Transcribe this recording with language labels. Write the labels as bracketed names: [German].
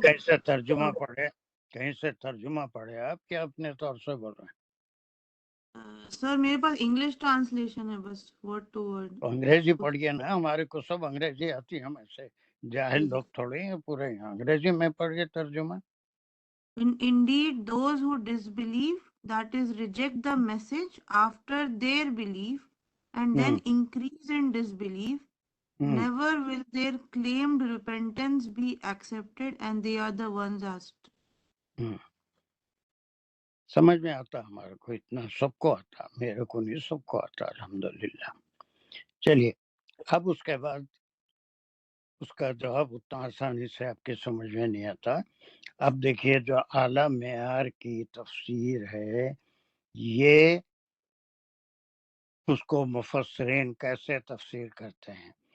[Urdu] کیسے ترجمہ پڑھے، کہیں سے ترجمہ پڑھے آپ کیا اپنے طور سے بول رہے ہیں؟ سر میرے پاس انگلش ٹرانسلیشن ہے بس ورڈ ٹو ورڈ. انگریزی پڑھیے نا، ہمارے کو سب انگریزی آتی، ہم ایسے جاہل لوگ تھوڑے ہیں، پورے انگریزی میں پڑھیے ترجمہ. [English] Indeed, those who disbelieve, that is, reject the message after their belief and then increase in disbelief, never will their claimed repentance be accepted and they are the ones asked. [Urdu] سمجھ میں آتا ہمارے کو، اتنا سب کو آتا، میرے کو نہیں، سب کو آتا الحمدللہ. چلیے اب اس کے بعد اس کا جواب اتنا آسانی سے آپ کے سمجھ میں نہیں آتا. اب دیکھیے جو اعلیٰ معیار کی تفسیر ہے، یہ اس کو مفسرین کیسے تفسیر کرتے ہیں.